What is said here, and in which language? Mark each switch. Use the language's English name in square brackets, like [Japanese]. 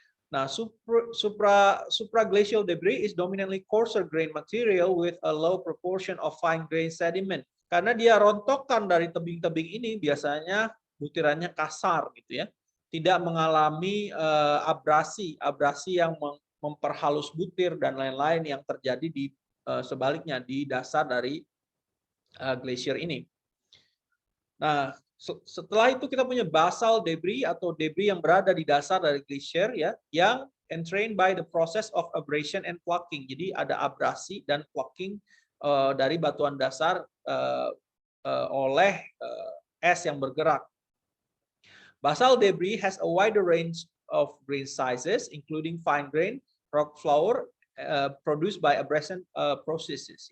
[English] Nah, supraglacial debris is dominantly coarser grain material with a low proportion of fine grain sediment. [Indonesian] Karena dia rontokan dari tebing-tebing ini, biasanya butirannya kasar gitu ya, tidak mengalami abrasi yang memperhalus butir dan lain-lain yang terjadi di sebaliknya di dasar dari glacier ini. Nah, setelah itu kita punya basal debris atau debris yang berada di dasar dari glacier ya, yang [English] entrained by the process of abrasion and plucking. [Indonesian] Jadi ada abrasi dan plucking dari batuan dasar oleh es yang bergerak. [English] Basal debris has a wider range of grain sizes, including fine grain, rock flour, produced by abrasion processes.